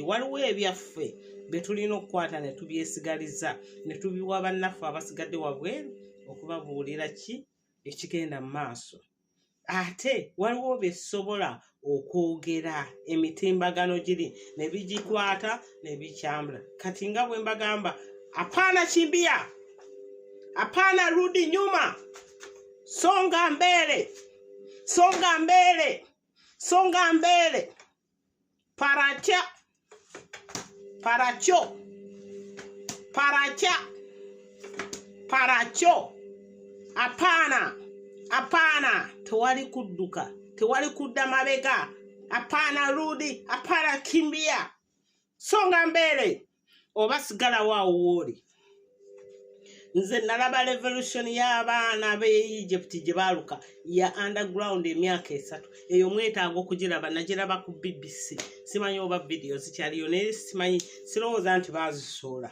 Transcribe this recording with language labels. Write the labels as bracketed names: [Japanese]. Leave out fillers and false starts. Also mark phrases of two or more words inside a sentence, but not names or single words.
[Ganda] Waliwo ebyaffe bye tulina okukwata ne tubyesigaliza ne tubiwa bannaffe abasigadde wabweru okubabuulira ki ekigenda mu maaso. Ate waliwo besobola okwogera emitimbagano giri ne bigikwata ne bikyambula. Kati nga bwe mbagamba [Swahili] hapana kimbia, hapana rudi nyuma, songa mbele, songa mbele, songa mbele, paracha, paracho, paracha, paracho, hapana. Hapana, [Ganda] tewali kudduka, tewali kudda mabega. [Swahili] Hapana rudi, hapana kimbia. Songa mbele. [Ganda] Oba sigala waawo wooli. Nze nalaba revolution y'abaana b'e Egypt gye baaluka ya underground emyaka 3. Eyo mwetaaga okugiraba nagiraba ku BBC. Simanyi oba video zikyaliyo naye simanyi sirowooza nti baazisoola.